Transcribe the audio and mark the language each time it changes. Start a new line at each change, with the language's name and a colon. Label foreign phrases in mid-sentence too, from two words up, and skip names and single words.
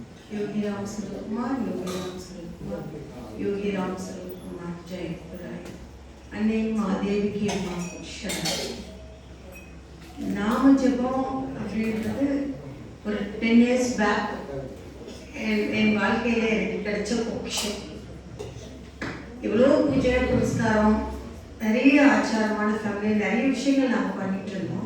Hindi: योगी राम स्वरूप कुमार, योगी राम स्वरूप कुमार, योगी राम स्वरूप कुमार जय गुरुराय। अन्ने महादेवी की अम्मा शरण।
Tamil: நாம ஜெபம் அப்படின்றது ஒரு 10
English: years back
Tamil: என் வாழ்க்கையில எனக்கு கிடைச்ச பொக்கிஷம். இவ்வளோ பூஜை புரஸ்காரம், நிறைய ஆச்சாரமான ஃபேமிலி, நிறைய விஷயங்கள் நாங்கள் பண்ணிட்டு இருந்தோம்.